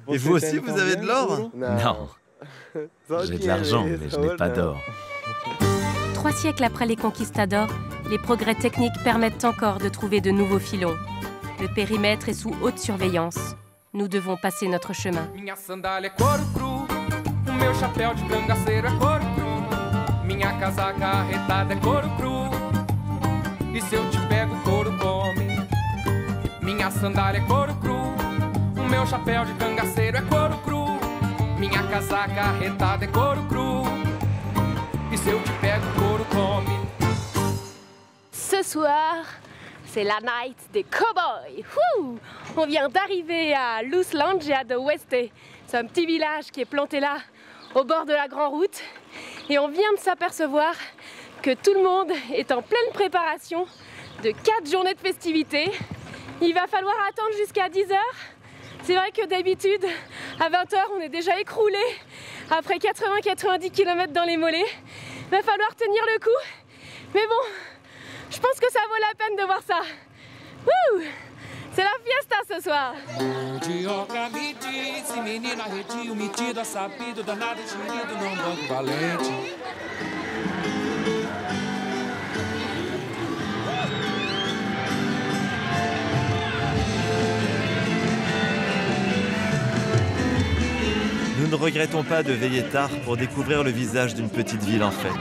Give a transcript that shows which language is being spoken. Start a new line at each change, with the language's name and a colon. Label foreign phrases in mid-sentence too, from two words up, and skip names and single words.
French: Et vous aussi, vous avez de l'or? Non. J'ai de l'argent, mais je n'ai pas d'or. 3 siècles après les conquistadors, les progrès techniques permettent encore de trouver de nouveaux filons. Le périmètre est sous haute surveillance. Nous devons passer notre chemin.
Portuguese: Minha sandália é couro cru, o meu chapéu de cangaceiro é couro cru, minha casaca arretada é couro cru, e se eu te pego, couro come. Minha sandália é couro cru, o meu chapéu de cangaceiro é couro cru, minha casaca arretada é couro cru, e se eu te pego, couro come.
French: Ce soir, c'est la night des cow-boys. On vient d'arriver à Luslanja de Oeste. C'est un petit village qui est planté là, au bord de la grande route. Et on vient de s'apercevoir que tout le monde est en pleine préparation de 4 journées de festivités. Il va falloir attendre jusqu'à 10h. C'est vrai que d'habitude, à 20h, on est déjà écroulé après 80-90 km dans les mollets. Il va falloir tenir le coup. Mais bon, je pense que ça vaut la peine de voir ça. Wouh! C'est la fiesta ce soir.
Portuguese: Mandioca me disse, menina redio, metida, sabido, danado, enxerido, não banco valente.
French: Nous ne regrettons pas de veiller tard pour découvrir le visage d'une petite ville en fête.